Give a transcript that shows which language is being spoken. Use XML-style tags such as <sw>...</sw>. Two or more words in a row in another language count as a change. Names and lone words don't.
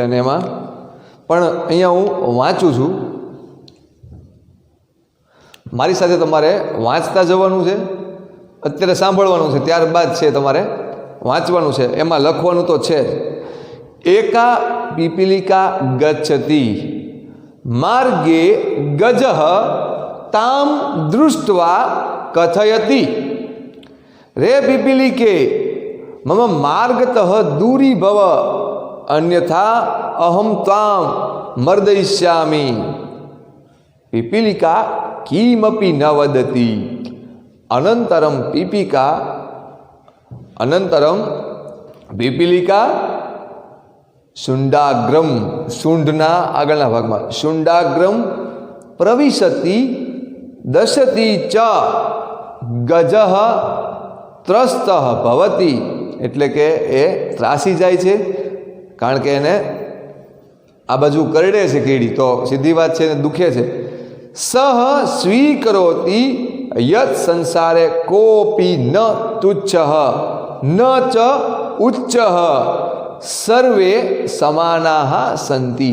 <gu>અને એમાં પણ અહીંયા હું વાંચું છું, મારી સાથે તમારે વાંચતા જવાનું છે. અત્યારે સાંભળવાનું છે, ત્યારબાદ છે તમારે વાંચવાનું છે. એમાં લખવાનું તો છે જ.</gu> <sa>एका पीपीलिका गच्छति मार्गे गजः ताम दृष्ट्वा कथयति रे पिपीलिके मम मार्गतः दूरी भव अन्यथा अहम त्वाम मर्दयिष्यामि। पिपीलिका किमपि न वदति। अनंतरम पिपीलिका शुंडाग्रम,</sa> <gu>શુંડના આગળના ભાગમાં</gu> <sa>शुंडाग्रम प्रविशति दशति च गजः त्रस्तः भवति।</sa> <gu>એટલે કે એ ત્રાસી જાય છે, કારણ કે એને આ બાજુ કરડે છે કીડી, તો સીધી વાત છે, એને દુખે છે।</gu> <sa>सह स्वीकरोति यत संसारे कोपी न तुच्छः न च उच्चः सर्वे समानाः संति।</sa>